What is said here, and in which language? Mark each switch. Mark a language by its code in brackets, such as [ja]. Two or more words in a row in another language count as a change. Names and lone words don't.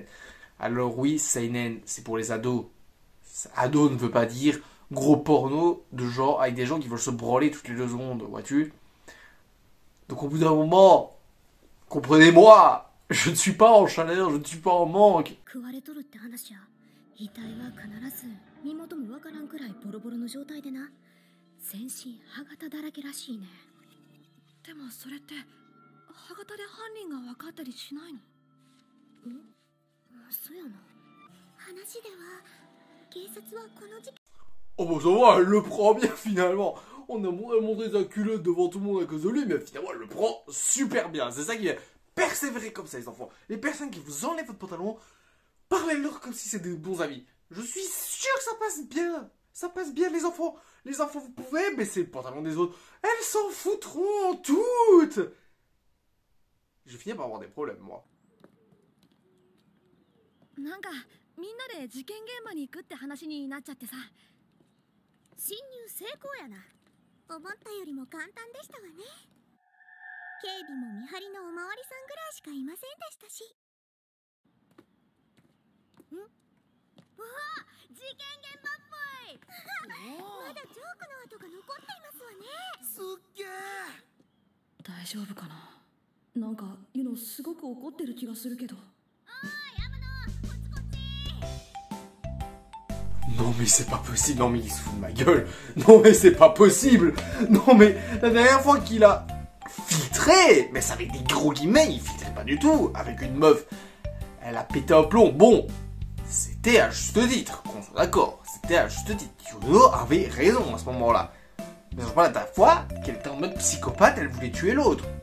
[fr] Alors oui, seinen, c'est pour les ados. Ado ne veut pas dire gros porno de genre avec des gens qui veulent se branler toutes les 2 secondes, vois-tu. Donc au bout d'un moment, comprenez-moi, je ne suis pas en chaleur, je ne suis pas en manque. [ja] 歯型で犯人が分かったりしないの？そうやな。話では警察はこの事件。 [fr] Oh bah ça va, elle le prend bien finalement. On a montré sa culotte devant tout le monde à cause de lui, mais finalement elle le prend super bien. C'est ça qui est persévérer comme ça les enfants. Les personnes qui vous enlèvent votre pantalon, parlez-leur comme si c'était des bons amis. Je suis sûr que ça passe bien. Ça passe bien les enfants. Les enfants vous pouvez baisser le pantalon des autres. Elles s'en foutront toutes. Je vais finir par avoir des problèmes, moi. [ja] なんかみんなで事件現場に行くって話になっちゃってさ。侵入成功やな。思ったよりも簡単でしたわね。警備も見張りのおまわりさんぐらいしかいませんでしたし。わあ、事件現場っぽい。まだジョークの跡が残っていますわね。すっげえ。大丈夫かな。なんかユノすごく怒ってる気がするけど。 [fr] Non mais c'est pas possible, non mais il se fout de ma gueule, non mais c'est pas possible, non mais la dernière fois qu'il a filtré, mais ça avec des gros guillemets, il filtrait pas du tout, avec une meuf, elle a pété un plomb, bon, c'était à juste titre, qu'on soit d'accord, c'était à juste titre, Yuno avait raison à ce moment-là, mais je crois la dernière fois qu'elle était en mode psychopathe, elle voulait tuer l'autre.